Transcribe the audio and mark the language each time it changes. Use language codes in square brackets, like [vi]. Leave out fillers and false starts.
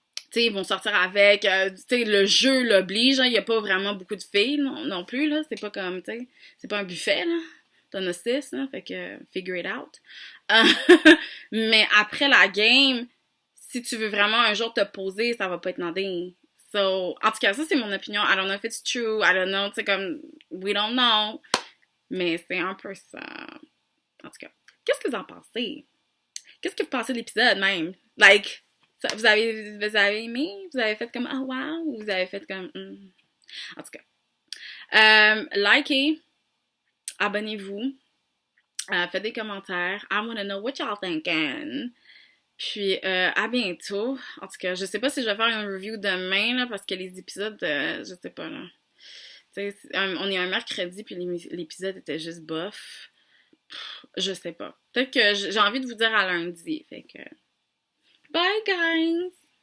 [fr] Tu sais, ils vont sortir avec, tu sais, le jeu l'oblige, hein, il y a pas vraiment beaucoup de filles non plus, là, c'est pas comme, tu sais, c'est pas un buffet, là, t'en as 6, là, fait que [en] figure it out. [fr] Mais après la game, si tu veux vraiment un jour te poser, ça va pas être demandé. So, en tout cas, ça, c'est mon opinion. [en] I don't know if it's true. I don't know. [fr] Tu sais, comme, [en] we don't know. [fr] Mais c'est un peu ça. En tout cas, qu'est-ce que vous en pensez? Qu'est-ce que vous pensez de l'épisode, même? Like, vous avez aimé? Vous avez fait comme, oh wow? Ou vous avez fait comme, En tout cas. Likez. Abonnez-vous. Faites des commentaires. [en] I wanna know what y'all thinking. [fr] Puis, à bientôt. En tout cas, je sais pas si je vais faire une review demain, là, parce que les épisodes, je sais pas, là. Tu sais, on est un mercredi, puis l'épisode était juste bof. Je sais pas. Peut-être que j'ai envie de vous dire à lundi. Fait que, bye, guys!